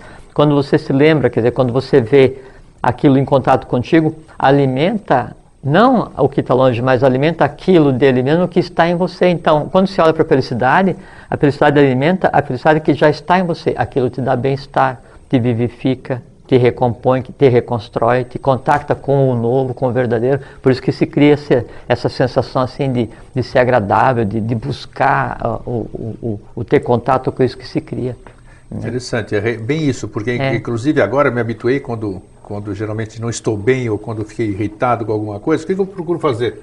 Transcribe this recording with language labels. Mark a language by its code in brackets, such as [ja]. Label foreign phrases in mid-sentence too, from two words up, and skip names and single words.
[pt] Quando você se lembra, quer dizer, quando você vê aquilo em contato contigo, alimenta, não o que está longe, mas alimenta aquilo dele mesmo que está em você. Então, quando você olha para a felicidade alimenta a felicidade que já está em você. Aquilo te dá bem-estar, te vivifica, te recompõe, te reconstrói, te contacta com o novo, com o verdadeiro. Por isso que se cria essa sensação assim de ser agradável, de buscar o ter contato com isso que se cria. Interessante, é bem isso, porque inclusive agora eu me habituei quando geralmente não estou bem ou quando fiquei irritado com alguma coisa, o que eu procuro fazer?